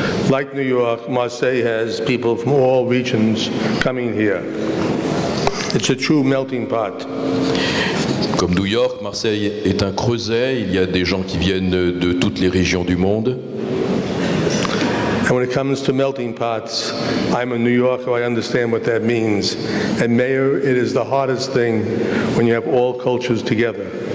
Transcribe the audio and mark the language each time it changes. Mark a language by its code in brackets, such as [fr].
[en] like New York, Marseille has people from all regions coming here. It's a true melting pot. [fr] Comme New York, Marseille est un creuset. Il y a des gens qui viennent de toutes les régions du monde. [en] And when it comes to melting pots, I'm a New Yorker, I understand what that means. And Mayor, it is the hardest thing when you have all cultures together.